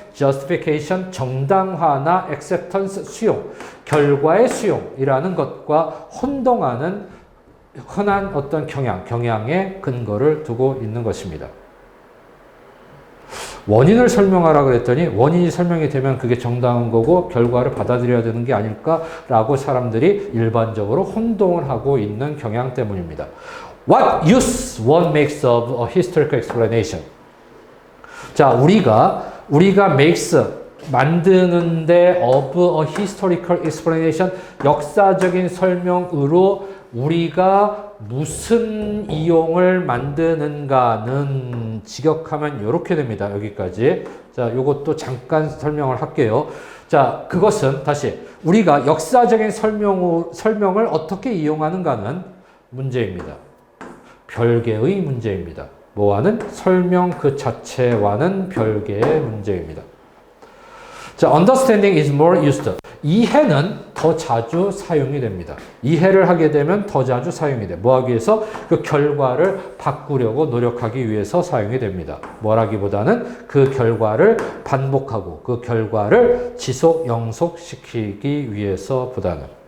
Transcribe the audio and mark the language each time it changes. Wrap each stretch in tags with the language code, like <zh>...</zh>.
<ko>justification, 정당화나 acceptance, 수용, 결과의 수용이라는 것과 혼동하는 흔한 어떤 경향에 근거를 두고 있는 것입니다. 원인을 설명하라 그랬더니 원인이 설명이 되면 그게 정당한 거고 결과를 받아들여야 되는 게 아닐까라고 사람들이 일반적으로 혼동을 하고 있는 경향 때문입니다.</ko> <en>What use one makes of a historical explanation?</en> <ko>자, 우리가 makes, 만드는데</ko> <en>of a historical explanation,</en> <ko>역사적인 설명으로 우리가 무슨 이용을 만드는가는 직역하면 이렇게 됩니다. 여기까지. 자, 요것도 잠깐 설명을 할게요. 자, 그것은 다시 우리가 역사적인 설명을 어떻게 이용하는가는 문제입니다. 별개의 문제입니다. 뭐와는? 설명 그 자체와는 별개의 문제입니다.</ko> <en>자, understanding is more used.</en> <ko>이해는 더 자주 사용이 됩니다. 이해를 하게 되면 더 자주 사용이 돼. 뭐 하기 위해서? 그 결과를 바꾸려고 노력하기 위해서 사용이 됩니다. 뭐라기보다는 그 결과를 반복하고 그 결과를 지속, 영속시키기 위해서보다는.</ko>